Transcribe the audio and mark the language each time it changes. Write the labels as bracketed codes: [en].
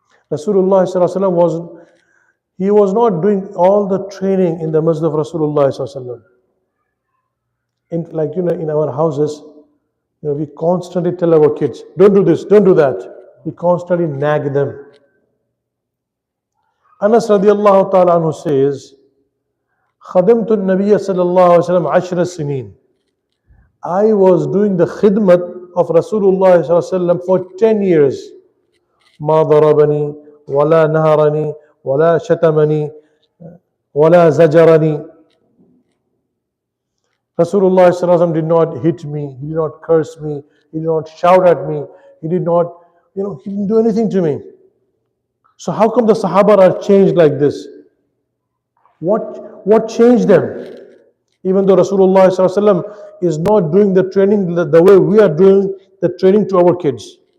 [en] Rasulullah was not doing all the training in the Masjid of Rasulullah. In our houses, we constantly tell our kids, "Don't do this, don't do that." We constantly nag them. Anas radiallahu ta'ala anhu says, [ar] "خدمت النبي صلى الله عليه وسلم 10 سنين." [en] I was doing the khidmat of Rasulullah for 10 years. [ar] ما ضربني ولا نهرني ولا شتمني ولا زجرني. [en] Rasulullah did not hit me, he did not curse me, he did not shout at me, he did not, he didn't do anything to me. So how come the Sahaba are changed like this? What changed them? Even though Rasulullah is not doing the training the way we are doing the training to our kids.